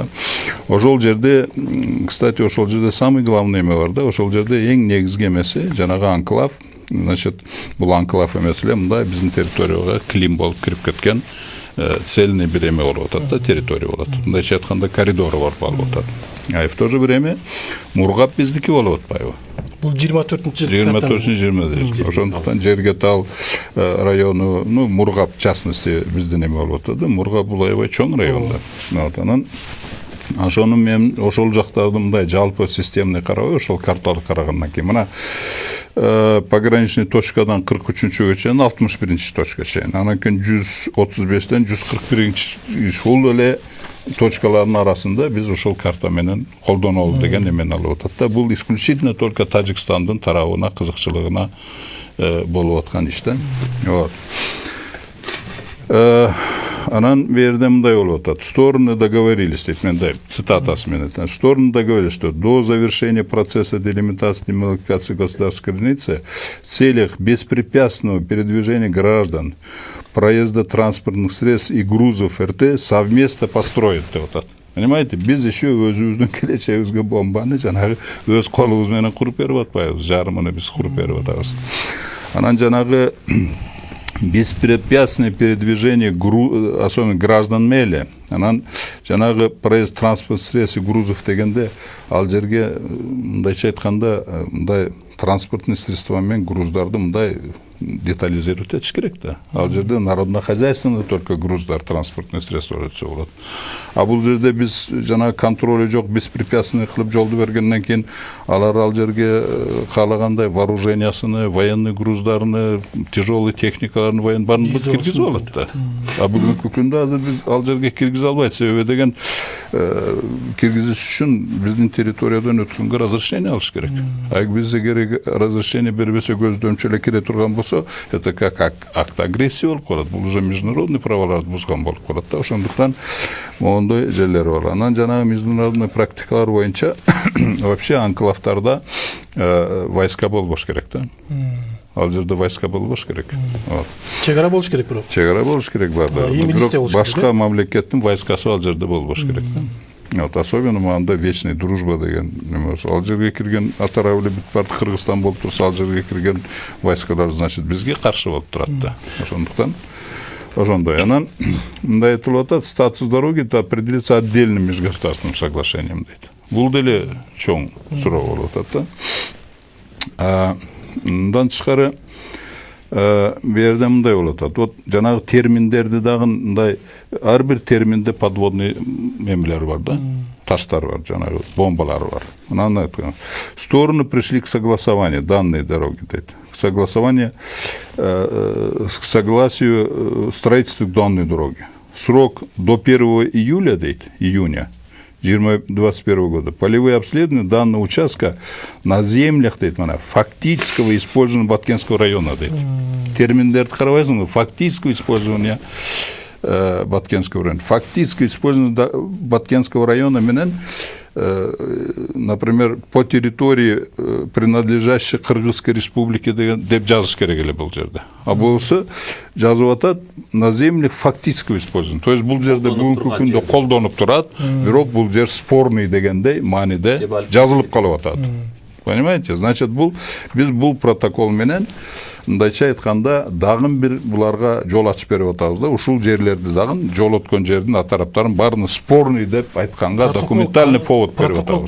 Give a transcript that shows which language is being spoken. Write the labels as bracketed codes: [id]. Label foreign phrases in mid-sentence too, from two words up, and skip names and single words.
[ky] Ошол жерде, кстати, ошол жерде [ru] самый главный [ky] эме бар да, ошол жерде эң негизги эмеси жанагы анклав. Значит, бул анклав эмес эле мындай биздин территорияга клим болуп кирип кеткен цельный бир эме болуп атат да, территория болот. Мындайча айтканда коридору бар болуп атат. [ru] А в то же время Мургап [ky] биздики болуп атпайбы? Бул 24-20. Ошондуктан Жергетал району, Мургап [ru] в частности [ky] биздин эме болуп атат да. Мургап бул аябай чоң район да. Вот анан ошону мен ошол жактарды мындай жалпы системный карабай, ошол карталык карагандан кийин мына пограничный точкадан 43-чүгө чейин 61-чи точка чейин. Анан кийин 135-тен 141-чи ушул эле точкалардын арасында биз ошол карта менен колдонолу деген эмени алып атат да. Бул [ru] исключительно только [ky] Тажикстандын тарабына, кызыкчылыгына болуп аткан иштен. Вот. Анан берде мындай болуп атат. [ru] Стороны договорились, [ky] дейт менде цитатасы менен. [ru] Стороны договорились, что до завершения процесса делимитации и демаркации государственной границы в целях беспрепятственного передвижения граждан, проезда транспортных средств и грузов РТ совместно построят. [ky] Вот. Понимаете, [ru] без еще [ky] өзүбүздүн келечегибизге бомбаны жанагы өз колубуз менен куруп берип атпайбыз, жарымыны биз куруп берип атабыз. Анан жанагы [ru] беспрепятственное передвижение особенно граждан [ky] мели. Анан жанагы [ru] проезд транспорт средств и грузов [ky] дегенде ал жерге мындайча айтканда мындай [ru] транспортный средства [ky] менен груздарды мындай детализировать этиш керек да. Ал жерде [ru] народно-хозяйственный только [ky] груздар, [ru] транспортный средства [ky] өтсө болот. А бул жерде биз жанагы контроль жок, беспрепятственный кылып жолду бергенден кийин алар ал жерге каалагандай вооружениясыны, военный груздарын, тяжелый техникаларын, воен барын киргизип алат да. А бүгүнкү күндө азыр биз ал жерге киргизе албайт. Себеби деген киргизиш үчүн биздин территориядан өткөнгө разрешение алыш керек. А бизге керек разрешение бербесе көздөмчү эле кире турган болсо, [ru] это как акт агрессии [ky] болуп калат. Бул [ru] уже международный [ky] праволарды бузган болуп калат да. Ошондуктан моундай жерлер бар. Анан жанагы международный практикалар боюнча вообще анклавтарда войска болбош керек да. Ал жерде войска болбош керек. Чек ара болуш керек бирок. Чек ара болуш керек бар да. Бирок башка мамлекеттин войскасы ал жерде болбош керек да. [ru] Вот особенно [ky] мында [ru] вечный дружба [ky] деген неме. Ал жерге кирген атарабылы бүт бар Кыргызстан болуп турса, ал жерге кирген войскалар значит бизге каршы болуп турат да. Ошондуктан ошондой. Анан мындай айтылып атат, [ru] статус дороги определится отдельным межгосударственным соглашением дейт. [ky] Бул деле чоң суроо болуп атат да. Мындан тышкары берде мындай болуп атат. Вот жанагы терминдерди дагы мындай ар бир терминде подводный эмелер бар да. Таштар бар, жанагы бомбалар бар. Анан айткан. [ru] Стороны пришли к согласованию данной дороги дейт. К согласованию к согласию строительства данной дороги. Срок до 1 июля дейт, июня 2021 года. Полевые обследования данного участка на землях дейт, фактического использования Баткенского района дейт. [ky] Терминдерди карабайсыңбы, [ru] фактического использования Баткенского района. Фактическое использование Баткенского района менен, например, по территории, принадлежащей Кыргызской республике [ky] деп жазыш керек эле бул жерде. [ru] А [ky] болсо жазып атат [ru] на землях фактического использования. То есть [ky] бул жерде бүгүнкү күндө колдонуп турат, бирок бул жер спорный дегендей мааниде жазылып калып атат. [ru] Понимаете? [ky] Значит, биз бул протокол менен мындайча айтканда дагы бир буларга жол ачып берип атабыз да, ушул жерлерди дагы жол өткөн жердин атараптарын баарыны спорный деп айтканга [ru] документальный повод [ky] берип атабыз.